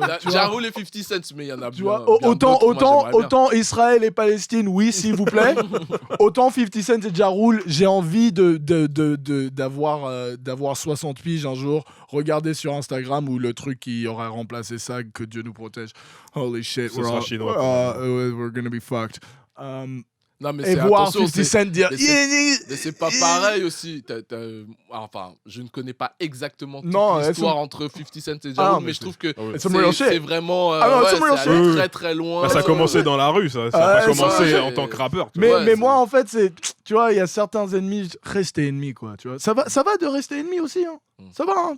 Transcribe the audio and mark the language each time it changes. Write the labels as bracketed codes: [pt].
[fr] Ja Rule et 50 Cent, mais il y en a bien. Autant Israël et Palestine, oui, s'il vous plaît. Autant 50 Cent et Ja Rule, j'ai envie d'avoir 60 piges un jour. Regardez sur Instagram où le truc qui aurait remplacé ça, que Dieu nous protège. [en] Holy shit, we're gonna be fucked. [fr] Non, mais et voir 50 Cent dire mais c'est pas pareil aussi. Enfin, je ne connais pas exactement toute l'histoire entre 50 Cent et Ja Rule, mais je trouve que c'est vraiment c'est allé très très loin. Ça a commencé dans la rue, ça a pas commencé en tant que rappeur. Mais moi en fait, tu vois, il y a certains ennemis, rester ennemis quoi, tu vois. Ça va de rester ennemi aussi hein. Ça va hein.